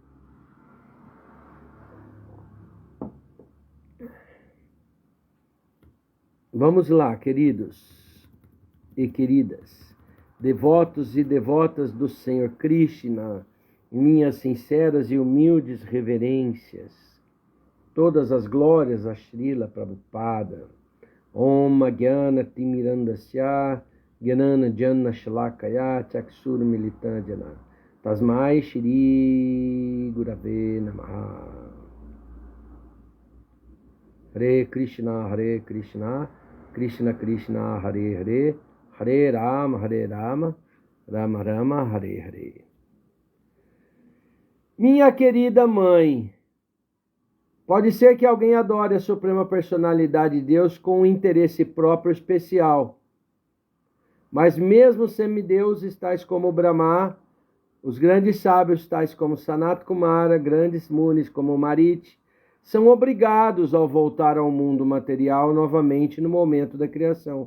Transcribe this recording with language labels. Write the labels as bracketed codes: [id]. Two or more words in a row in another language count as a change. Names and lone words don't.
[pt] Vamos lá, queridos e queridas, devotos e devotas do Senhor Krishna, minhas sinceras e humildes reverências. Todas as glórias a Srila Prabhupada. [sa] ॐ ज्ञान तिमिरान्धस्य ज्ञान जन शलाकया चक्षुर् मिलितान्जन तस्मै श्री गुरवे नमः. हरे कृष्ण कृष्ण कृष्ण हरे हरे हरे राम राम राम हरे हरे, Hare Rama, Rama Rama, Hare Hare. [pt] Minha querida mãe, pode ser que alguém adore a Suprema Personalidade de Deus com um interesse próprio especial, mas mesmo semideuses tais como Brahma, os grandes sábios tais como Sanat Kumara, grandes munis como Mariti, são obrigados ao voltar ao mundo material novamente no momento da criação.